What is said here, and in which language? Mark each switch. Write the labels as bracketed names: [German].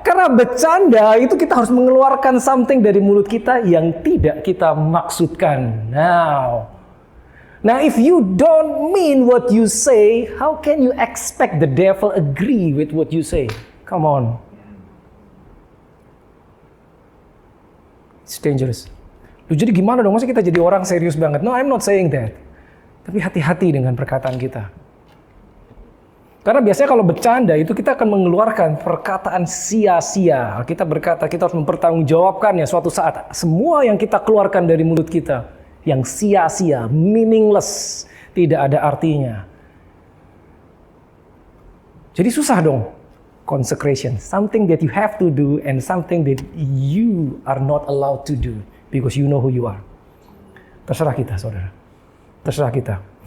[Indonesian] Karena bercanda itu kita harus mengeluarkan something dari mulut kita yang tidak kita maksudkan. [English] Now if you don't mean what you say, how can you expect the devil agree with what you say? Come on. It's dangerous. [Indonesian] Jadi gimana dong? Masa kita jadi orang serius banget? [English] No, I'm not saying that. [Indonesian] Tapi hati-hati dengan perkataan kita. Karena biasanya kalau bercanda itu kita akan mengeluarkan perkataan sia-sia. Kita berkata kita harus mempertanggungjawabkannya suatu saat. Semua yang kita keluarkan dari mulut kita yang sia-sia, meaningless, tidak ada artinya. Jadi susah dong. [English] Consecration, something that you have to do and something that you are not allowed to do because you know who you are. [Indonesian] Terserah kita, saudara. Terserah kita.